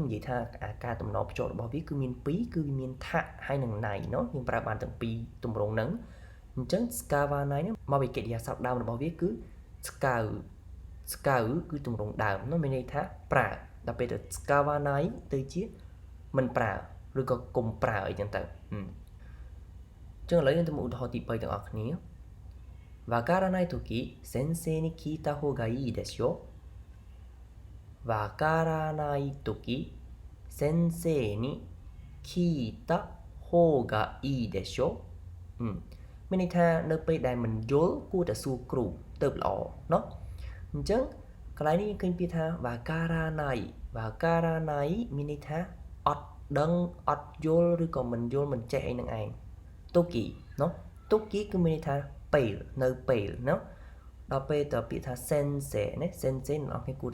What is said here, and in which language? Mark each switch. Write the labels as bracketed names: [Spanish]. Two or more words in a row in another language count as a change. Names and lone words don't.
[Khmer] និយាយថាការតំណភ្ជាប់របស់វាគឺមាន2គឺវាមានថាហើយនិងណៃเนาะយើងប្រើបានទាំងពីរទម្រង់ហ្នឹងអញ្ចឹងស្កាវ៉ាណៃនេះមកពីកិរិយា សព្ទដើមរបស់វាគឺស្កៅគឺទម្រង់ដើមនោះមានន័យថាប្រើដល់ពេលទៅស្កាវ៉ាណៃទៅជាមិន ប្រើឬក៏កុំប្រើអីចឹងទៅចឹងឥឡូវយើងទៅមើលឧទាហរណ៍ទី3ទាំងអស់គ្នា [Japanese] わからないとき先生に聞いた方がいいでしょわからないとき先生に聞いた方がいいでしょ [Khmer] មានន័យថានៅពេលដែលមិនយល់គួរតែសួរគ្រូទៅល្អเนาะអញ្ចឹងកន្លែងនេះយើងឃើញពាក្យថាវ៉ាការ៉ាណៃ មានន័យថាអត់ដឹងអត់យល់ឬក៏មិនយល់មិនចេះអីនឹងឯង Toki เนาะ Toki គឺមានន័យថាពេលនៅពេលเนาะដល់ពេលតពាក្យថា sensei ណា sensei អ្នកនរគ្នាគួរ